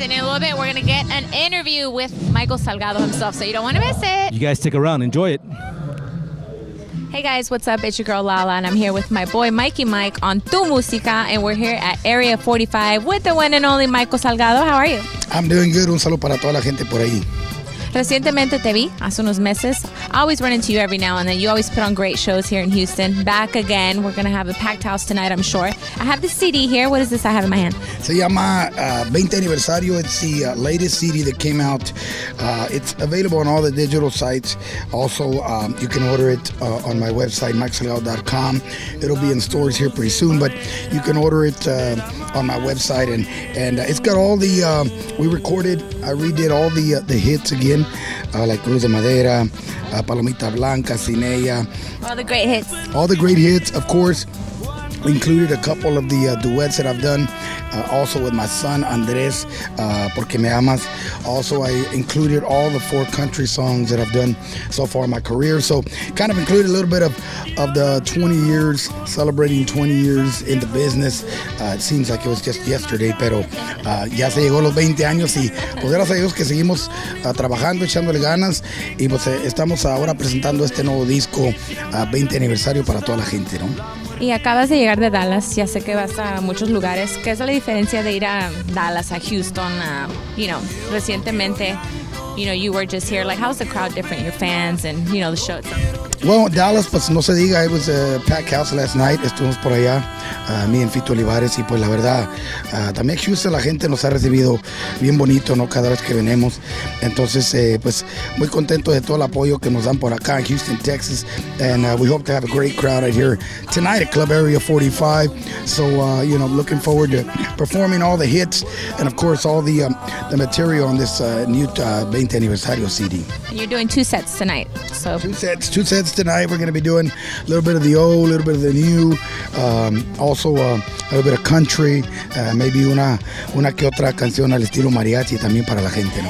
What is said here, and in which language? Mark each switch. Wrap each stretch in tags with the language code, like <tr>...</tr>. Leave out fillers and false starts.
<en>And in a little bit, we're going to get an interview with Michael Salgado himself, so you don't want to miss it. You guys stick around, enjoy it. Hey, guys, what's up? It's your girl, Lala, and I'm here with my boy, Mikey Mike, on Tu Musica, and we're here at Area 45 with the one and only Michael Salgado. How are you? I'm doing good.</en> <es>Un saludo para toda la gente por ahí. Recientemente te vi, hace unos meses.</es> <en>I always run into you every now and then. You always put on great shows here in Houston. Back again. We're going to have a packed house tonight, I'm sure. I have the CD here. What is this I have in my hand?</en> <es>Se llama 20 Aniversario.</es> <en>It's the latest CD that came out. It's available on all the digital sites. Also, you can order it on my website, michaelsalgado.com. It'll be in stores here pretty soon, but you can order it on my website. And it's got all the, I redid all the hits again. Like Cruz de Madera, Palomita Blanca, Sin Ella. All the great hits. All the great hits, of course. Included a couple of the duets that I've done, also with my son Andres, Porque Me Amas. Also, I included all the 4 country songs that I've done so far in my career. So, kind of included a little bit of the 20 years, celebrating 20 years in the business. It seems like it was just yesterday,</en> <es>pero ya se llegó los 20 años y pues gracias a Dios que seguimos trabajando, echándole ganas y pues estamos ahora presentando este nuevo disco, 20 aniversario para toda la gente, ¿no? Y acabas de llegar de Dallas, ya sé que vas a muchos lugares. ¿Qué es la diferencia de ir a Dallas, a Houston, recientemente?</es> <en>You were just here. Like, how's the crowd different? Your fans and, the show itself? Well, Dallas,</en> <es>pues no se diga,</es> <en>it was a packed house last night.</en> <es>Estuvimos por allá, mí en Fito Olivares, y pues la verdad, también Houston la gente nos ha recibido bien bonito, ¿no? Cada vez que venimos. Entonces, pues muy contento de todo el apoyo que nos dan por acá en Houston, Texas.</es> <en>And we hope to have a great crowd out here tonight at Club Area 45. So, looking forward to performing all the hits and, of course, all the material on this new 20 Aniversario CD. And you're doing 2 sets tonight. So Two sets tonight. We're going to be doing a little bit of the old, a little bit of the new, also a little bit of country, maybe</en> <es>una que otra canción al estilo mariachi también para la gente, ¿no?</es>